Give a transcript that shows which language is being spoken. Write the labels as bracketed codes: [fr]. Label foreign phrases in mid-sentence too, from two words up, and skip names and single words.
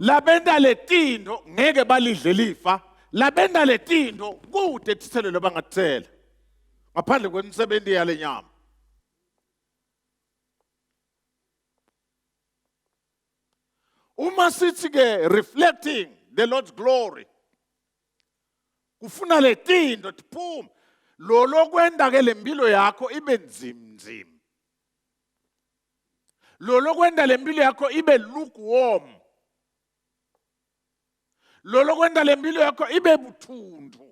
[ss] Labenda letinto ngeke balidle lifa. Labenda letinto kude tithelo lebangathela. Ngaphandle kwemisebenzi yale nyama. Uma sithi ke [en] reflecting the Lord's glory. [ss] Kufuna letinto tiphuma. Lo lokwenda ke lempilo yakho ibe nzimnzima. Lo lokwenda lempilo yakho ibe lukewarm. Lo lokwenda lempilo yakho ibe buthundu.